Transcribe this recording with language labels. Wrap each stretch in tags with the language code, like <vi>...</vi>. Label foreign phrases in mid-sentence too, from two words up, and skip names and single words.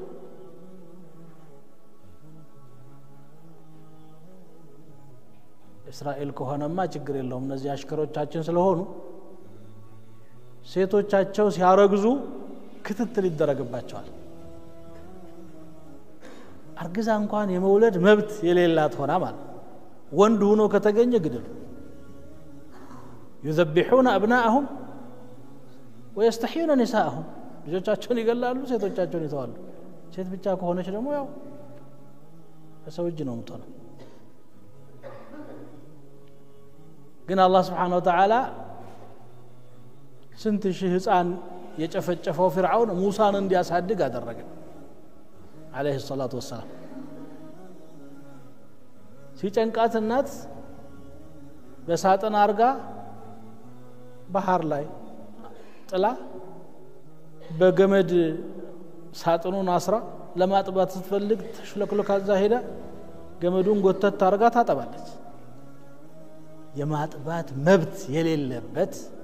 <am>እስራኤል ከሆነማ ችግር የለውም እነዚህ አሽከሮቻችን ስለሆኑ ሴቶቻቸው ሲያረግዙ ክትትል ይደረግባቸዋል አርግዛ እንኳን የመውለድ መብት የሌላት ሆና ማለት ወንድ ሆኖ ከተገኘ ግድል</am> <ar>يذبحون أبناءهم ويستحيون نساءهم</ar> <am>ልጆቻቸውን ይገላሉ ሴቶቻቸውን ይተዋሉ ሴት ብቻ ከሆነች ደግሞ ያው በሰው እጅ ነው የምትሆነው ግን አላህ</am> <ar>سبحانه وتعالى</ar> <am>ስንት ሺህ ህፃን የጨፈጨፈው ፍርዓውን ሙሳን እንዲያሳድግ አደረገ</am> <ar>عليه الصلاه والسلام</ar> <am>ሲጨንቃት እናት በሳጥን አርጋ ባህር ላይ ጥላ በገመድ ሳጥኑን አስራ ለማጥባት ስትፈልግ ተሽለክለካ ዛ ሄዳ ገመዱን ጎተት ታርጋ ታጠባለች የማጥባት መብት የሌለበት</am>